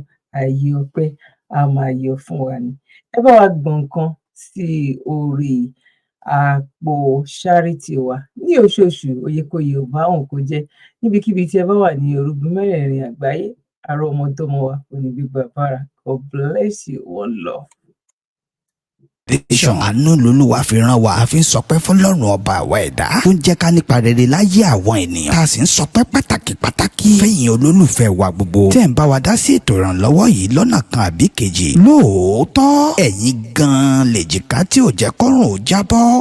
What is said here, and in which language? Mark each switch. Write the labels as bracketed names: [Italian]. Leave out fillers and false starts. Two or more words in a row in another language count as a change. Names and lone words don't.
[Yoruba] Ààyè ọpẹ́ a máa yọ fún wa ni. Ẹ bá wa gbọ̀n nǹkan sí orí àpò charity wa ní oṣooṣù, oyèkóyè ò bá òun kó jẹ́. Níbikíbi tí ẹ bá wà ní orúgun mẹ́rẹ̀ẹ̀rin àgbáyé, àrọ́mọdọ́mọ wa kò ní gbígbà bára. [English] God bless you, one love. [Yoruba] Àánú lolúwa fi rán wa, a fi ń sọpẹ́ fọ́lọ́run ọba àwa ẹ̀dá tó ń jẹ́ ká nípa rere láyé àwọn ènìyàn, tá a sì ń sọpẹ́ pàtàkì fẹ́yìn olólùfẹ́ wa gbogbo tẹ́ ń bá wa dá sí ètò ìrànlọ́wọ́ yìí lọ́nà kan àbí kejì. Lóòótọ́ ẹ̀yin gan-an lèjìká tí ò jẹ́ kọ́rùn ó jábọ́.